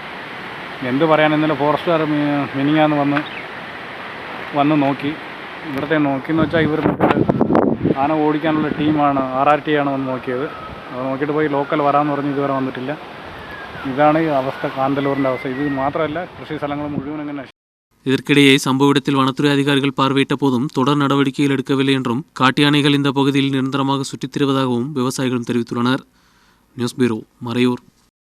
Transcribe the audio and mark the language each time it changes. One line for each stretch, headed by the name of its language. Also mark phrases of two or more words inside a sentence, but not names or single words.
Malayalam: എന്ത് പറയാൻ, ഇന്നലെ ഫോറസ്റ്റുകാർ മിനിങ്ങാന്ന് വന്ന് നോക്കി. ഇവിടുത്തെ നോക്കിയെന്ന് വെച്ചാൽ ഇവർ ആന ഓടിക്കാനുള്ള ടീമാണ്, RRT ആണ് വന്ന് നോക്കിയത്. അത് നോക്കിയിട്ട് പോയി ലോക്കൽ വരാമെന്ന് പറഞ്ഞ് ഇതുവരെ വന്നിട്ടില്ല. ഇതാണ് ഈ അവസ്ഥ, കാന്തലൂരിൻ്റെ അവസ്ഥ. ഇത് മാത്രമല്ല, കൃഷി സ്ഥലങ്ങൾ മുഴുവൻ ഇങ്ങനെ.
Tamil: இதற்கிடையே சம்பவ இடத்தில் வனத்துறை அதிகாரிகள் பார்வையிட்ட போதும் தொடர் நடவடிக்கைகள் எடுக்கவில்லை என்றும் காட்டு யானைகள் இந்த பகுதியில் நிரந்தரமாக சுற்றித் திரிவதாகவும் விவசாயிகளும் தெரிவித்துள்ளனர்.
English: news bureau,
Tamil: மறையூர்.